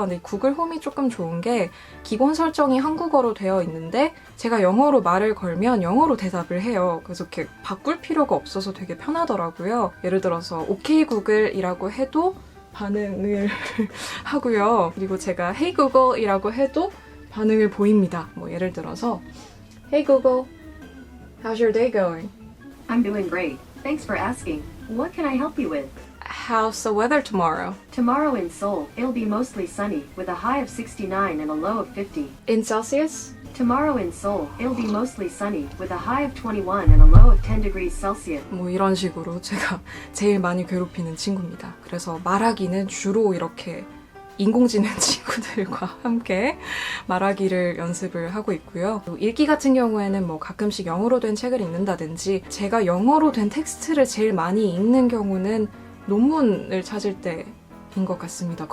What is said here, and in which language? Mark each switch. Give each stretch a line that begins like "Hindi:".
Korean: 근데 구글 홈이 조금 좋은 게 기본 설정이 한국어로 되어 있는데 제가 영어로 말을 걸면 영어로 대답을 해요. 그래서 이렇게 바꿀 필요가 없어서 되게 편하더라고요. 예를 들어서 오케이 구글이라고 해도 반응을 하고요. 그리고 제가 Hey Google이라고 해도 반응을 보입니다. 뭐 예를 들어서
English: Hey Google, how's your day going? I'm doing great. Thanks for asking. What can I help you with? How's the weather tomorrow? Tomorrow in Seoul, it'll be mostly sunny, with a high of 69 and a low of 50. In Celsius? Tomorrow in Seoul, it'll be mostly sunny, with a high of 21 and a low of 10 degrees Celsius.
Korean: 뭐 이런 식으로 제가 제일 많이 괴롭히는 친구입니다. 그래서 말하기는 주로 이렇게 인공지능 친구들과 함께 말하기를 연습을 하고 있고요. 읽기 같은 경우에는 뭐 가끔씩 영어로 된 책을 읽는다든지 제가 영어로 된 텍스트를 제일 많이 읽는 경우는 논문을 찾을 때인 것 같습니다.